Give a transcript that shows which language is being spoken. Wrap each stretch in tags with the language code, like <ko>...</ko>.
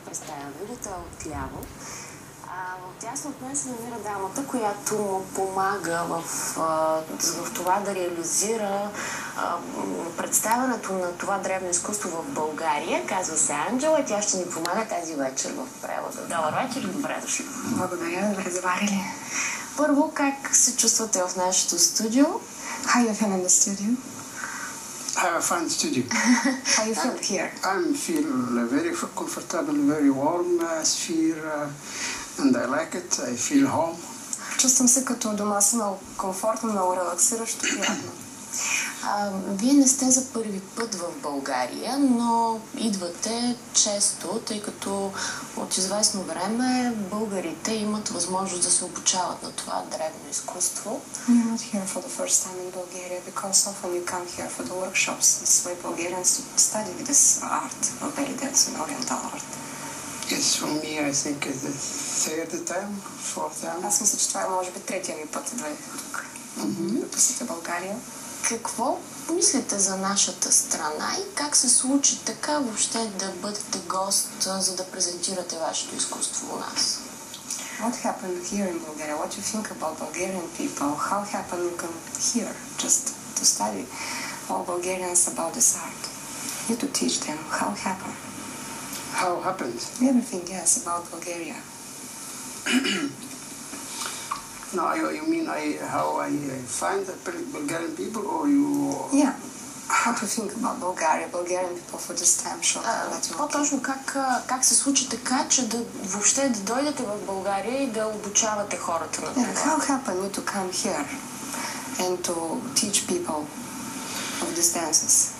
<bg>Представям ви, той е отляво. Отясно от мен се намира дамата, която му помага в това да реализира представянето на това древно изкуство в България. Казва се Анджела и тя ще ни помага тази вечер в превода. Добър вечер и добре дошли. Благодаря, добре заварили. Първо, как се чувствате в нашето студио?</bg> <en>How you feel in the studio? I have a fine studio. How you feel here? I feel very comfortable, very warm sphere, and I like it. I feel home.</en> <bg>Чувствам се като дома си, много комфортно, много релаксиращо, приятно. Вие не сте за първи път в България, но идвате често, тъй като от известно време българите имат възможност да се обучават на това древно изкуство.</bg> <en>You're not here for the first time in Bulgaria because often you come here for the workshops. This way Bulgarians study this art, of belly dance and oriental art. Yes, for me I think it's the third time, fourth time.</en> <bg>Аз мисля, че това е може би третия ми път да тук, да посетя България. Какво мислите за нашата страна и как се случи така въобще да бъдете гост, за да презентирате вашето изкуство у нас?</bg> <en>What happened here in Bulgaria? What you think about Bulgarian people? How happened you come here just to study all Bulgarians about this art? You to teach them how happened. How happened? Everything, yes, about Bulgaria. No, you mean how I find the Bulgarian people, or you? Yeah. How to think about Bulgaria, Bulgarian people for this time show?</en> <bg>По-точно как се случи така, че въобще да дойдете в България и да обучавате хората на това?</bg> <en>How happened you to come here and to teach people of these dances?</en>